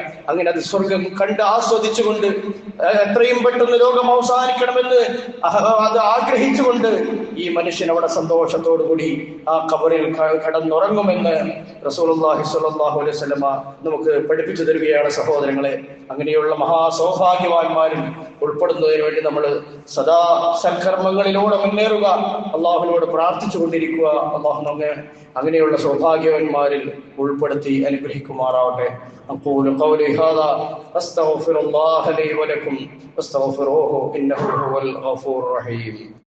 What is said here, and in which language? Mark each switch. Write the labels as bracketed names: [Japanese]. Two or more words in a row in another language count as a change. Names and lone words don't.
[Malayalam] അങ്ങനെ അത് സ്വർഗം കണ്ട് ആസ്വദിച്ചുകൊണ്ട് എത്രയും പെട്ടെന്ന് ലോകം അവസാനിക്കണമെന്ന് അത് ആഗ്രഹിച്ചുകൊണ്ട് ഈ മനുഷ്യൻ അവിടെ സന്തോഷത്തോടു കൂടി ആ ഖബറിൽ കടന്നുറങ്ങുമെന്ന് റസൂലുള്ളാഹി [Arabic] صلى الله عليه وسلم [Malayalam] നമുക്ക് പഠിപ്പിച്ചു തരികയാണ്. സഹോദരങ്ങളെ, അങ്ങനെയുള്ള മഹാസൗഭാഗ്യവാന്മാരിൽ ഉൾപ്പെടുന്നതിന് വേണ്ടി നമ്മൾ സദാ സൽക്കർമ്മങ്ങളിലൂടെ മുന്നേറുക, അള്ളാഹുവിനോട് പ്രാർത്ഥിച്ചു കൊണ്ടിരിക്കുക. അള്ളാഹു നമ്മെ അങ്ങനെയുള്ള സൗഭാഗ്യവാന്മാരിൽ ഉൾപ്പെടുത്തി അനുഗ്രഹിക്കുമാറാവട്ടെ. [Arabic] أقول قولي هذا أستغفر الله لي ولكم فاستغفروه إنه هو الغفور الرحيم.